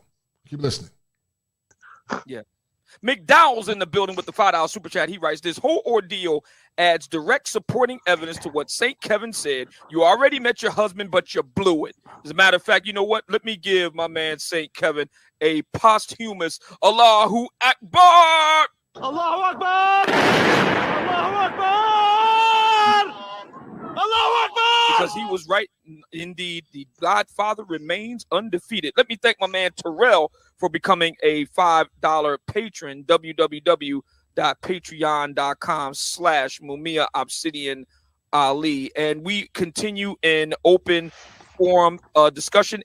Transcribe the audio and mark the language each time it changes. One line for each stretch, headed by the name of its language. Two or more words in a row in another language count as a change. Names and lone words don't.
English: Keep listening. Yeah. McDowell's in the building with the $5 super chat. He writes, this whole ordeal adds direct supporting evidence to what St. Kevin said. You already met your husband, but you blew it. As a matter of fact, you know what? Let me give my man St. Kevin a posthumous
Arabic: الله أكبر. الله أكبر! الله أكبر! الله أكبر!
English: Because he was right. Indeed, the Godfather remains undefeated. Let me thank my man Terrell for becoming a $5 patron. www.patreon.com/MumiaObsidianAli. And we continue in open forum discussion.